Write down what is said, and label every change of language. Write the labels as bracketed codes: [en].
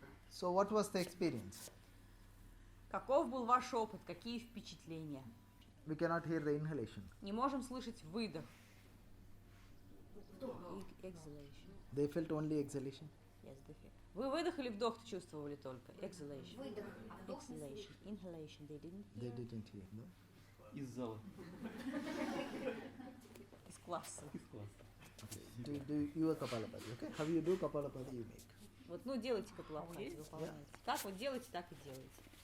[en] So what was the experience? [ru] Каков был ваш опыт? Какие впечатления? [en] We cannot hear the inhalation. [ru] Не можем слышать выдох. [en] Exhalation. They felt only exhalation. [ru] Yes, вы выдох или вдох чувствовали только? [en] Exhalation. [ru] Выдох. [en] Exhalation. Inhalation. They didn't They hear. didn't hear, no? [ru] Из зала. Из класса. Из класса. [en] Okay. Do you a Kapalabhati, okay? How you do Kapalabhati, you make. [ru] Вот, ну, делайте Капалабхати, выполняйте. Как вот делаете, так и делайте.